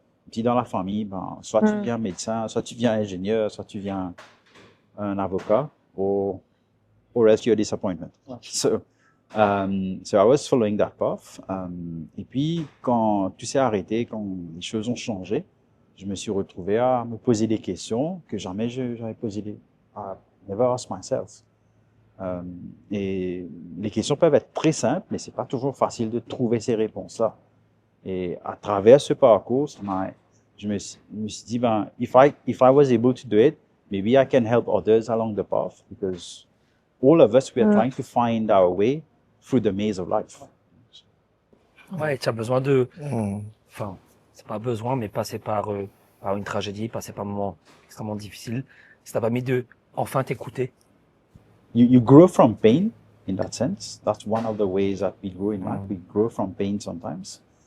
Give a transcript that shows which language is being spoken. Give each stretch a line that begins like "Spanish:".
French: Dit dans la famille, soit tu deviens médecin, soit tu deviens ingénieur, soit tu deviens un avocat,
English: or else you're a disappointment. So I was following that path.
French: Et puis, quand tout s'est arrêté, quand les choses ont changé, je me suis retrouvé à me poser des questions que jamais j'avais posées.
English: I never asked myself.
French: Et les questions peuvent être très simples, mais c'est pas toujours facile de trouver ces réponses-là. Et à travers ce parcours, je me suis dit,
English: if I was able to do it, maybe I can help others along the path, because all of us, we are trying to find our way through the maze of life.
French: Ouais, tu as besoin de... Enfin, c'est pas besoin, mais passer par une tragédie, passer par un moment extrêmement difficile, ça t'a permis de enfin t'écouter.
English: You grow from pain, in that sense. That's one of the ways that we grow in life. We grow from pain sometimes.